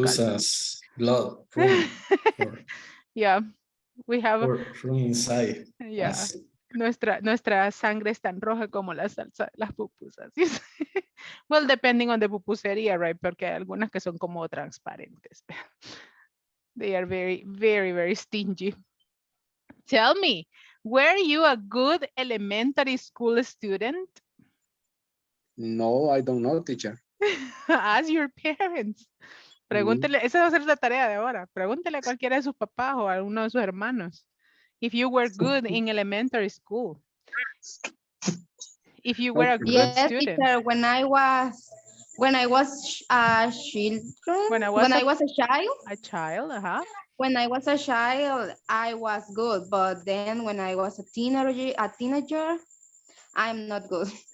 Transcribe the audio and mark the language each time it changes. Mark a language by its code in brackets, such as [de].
[en] pupusas blood room Yeah, we have, from inside. yeah, us. [es] nuestra sangre es tan roja como la salsa de las pupusas. [en] Well, depending on the pupusería, right? [es] Porque hay algunas que son como transparentes. [en] They are very, very, very stingy. Tell me, were you a good elementary school student? No, I don't know, teacher. Ask your parents. [es] Pregúntele, esa va a ser la tarea de ahora. Pregúntele a cualquiera de sus papás o a uno de sus hermanos. [en] If you were good in elementary school. If you were a good Yes, student. teacher. When I was children, When I was a child, a child, when I was a child, I was good. But then when I was a teenager, I'm not good.